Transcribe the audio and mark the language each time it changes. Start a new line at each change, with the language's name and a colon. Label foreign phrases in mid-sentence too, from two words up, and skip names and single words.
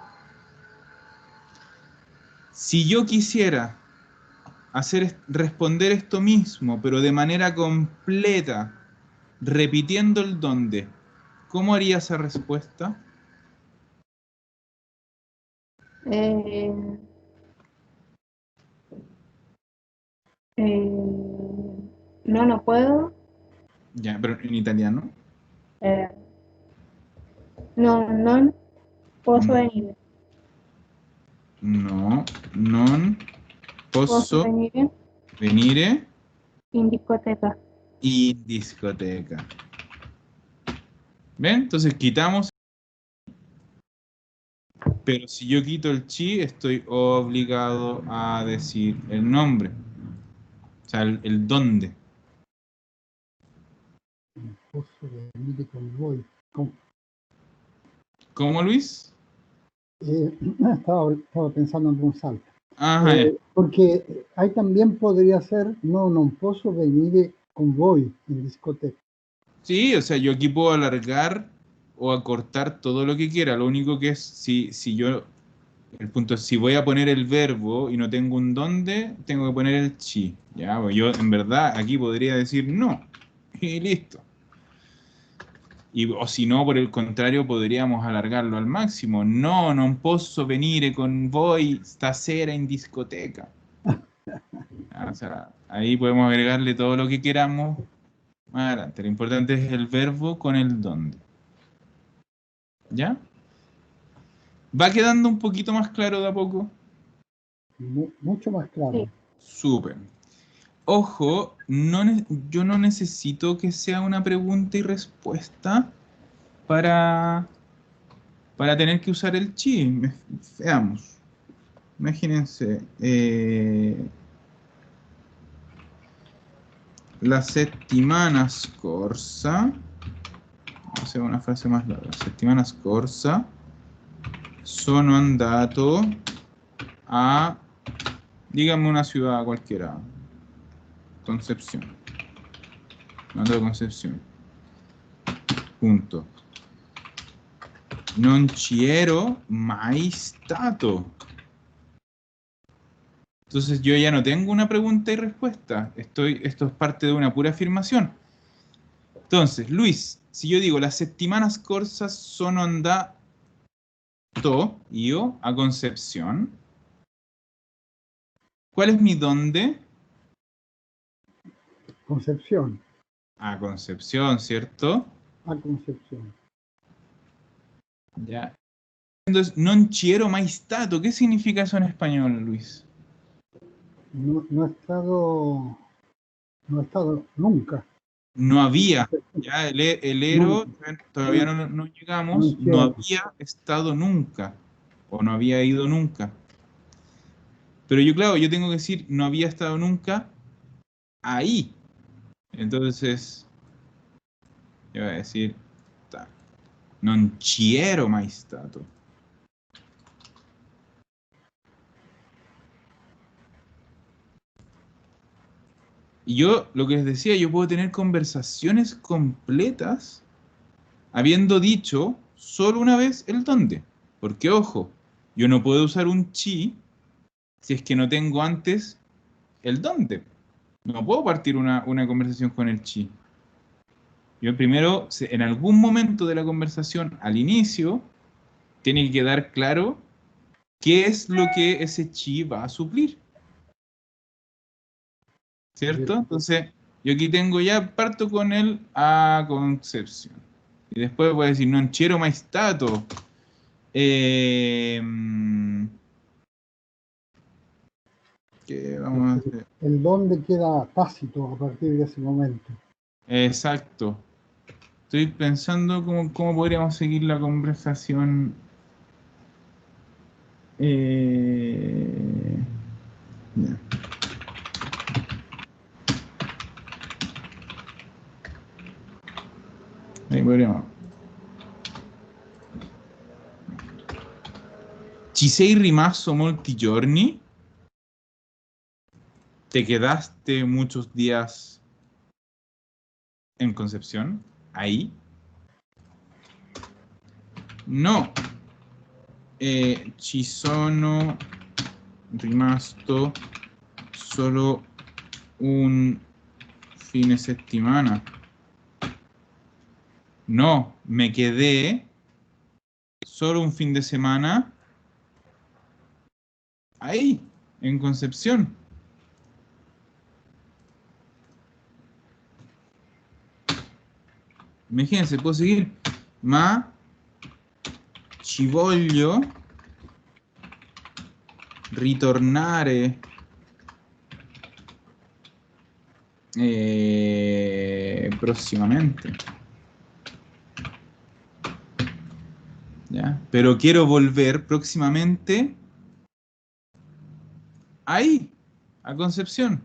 Spanish: Si yo quisiera responder esto mismo, pero de manera completa, repitiendo el dónde, ¿cómo haría esa respuesta? Eh, eh, no puedo. Ya, pero en italiano.
Italian: Eh, non posso No, venire. no, non Posso posso venire venire in discoteca. in discoteca.
Spanish: ¿Ven? Entonces quitamos, pero si yo quito el chi, estoy obligado a decir el nombre. O sea, el dónde.
Italian: Posso venire con voi.
Spanish: ¿Cómo, Luis? Estaba pensando en voz alta. Ajá, ya. Porque ahí también podría ser, no,
Italian: non posso venire con voi in discoteca.
Spanish: Sí, o sea, yo aquí puedo alargar o acortar todo lo que quiera. Lo único que es, si yo, el punto es, si voy a poner el verbo y no tengo un dónde, tengo que poner el chi. Ya, pues yo en verdad aquí podría decir no. Y listo. O si no, por el contrario, podríamos alargarlo al máximo.
Italian: No, non posso venire con voi stasera in discoteca.
Spanish: O sea, ahí podemos agregarle todo lo que queramos más adelante. Lo importante es el verbo con el dónde. ¿Ya? ¿Va quedando un poquito más claro de a poco? Mucho más claro. Sí. Súper. Ojo, yo no necesito que sea una pregunta y respuesta para, para tener que usar el chi. Veamos. Imagínense.
Italian: La settimana scorsa.
Spanish: Vamos a hacer una frase más larga.
Italian: La settimana scorsa sono andato a,
Spanish: dígame una ciudad cualquiera. Concepción. Mando de Concepción.
Italian: Punto. Non ci ero mai stato.
Spanish: Entonces yo ya no tengo una pregunta y respuesta. Esto es parte de una pura afirmación. Entonces, Luis, si yo digo
Italian: las settimanas scorsas sono andato io
Spanish: a Concepción, ¿cuál es mi dónde? Concepción, A Concepción, ¿cierto? a Concepción. Ya. Entonces,
Italian: non ci ero mai stato.
Spanish: ¿Qué significa eso en español, Luis? No he estado nunca. No había. Ya, el ero, todavía no llegamos, no quiero. había estado nunca. O no había ido nunca. Pero yo, claro, yo tengo que decir, no había estado nunca ahí. Entonces, yo voy a decir,
Italian: non ci ero mai stato.
Spanish: Y yo, lo que les decía, yo puedo tener conversaciones completas habiendo dicho solo una vez el dónde. Porque, ojo, yo no puedo usar un chi si es que no tengo antes el dónde. No puedo partir una conversación con el chi. Yo primero, en algún momento de la conversación, al inicio, tiene que quedar claro qué es lo que ese chi va a suplir. ¿Cierto? Entonces, yo aquí tengo ya, parto con el a concepción. Y después voy a decir,
Italian: non c'ero mai stato.
Spanish: ¿Qué vamos a hacer? El dónde queda tácito a partir de ese momento. Exacto. Estoy pensando cómo podríamos seguir la conversación. Ya. Ahí podríamos.
Italian: Ci sei rimasto molti giorni?
Spanish: ¿Te quedaste muchos días en Concepción? ¿Ahí? No.
Italian: Ci sono rimasto solo un fine settimana.
Spanish: No, me quedé solo un fin de semana ahí, en Concepción. Imagínense, puedo seguir.
Italian: Ma ci voglio ritornare próximamente.
Spanish: ¿Ya? Pero quiero volver próximamente ahí, a Concepción.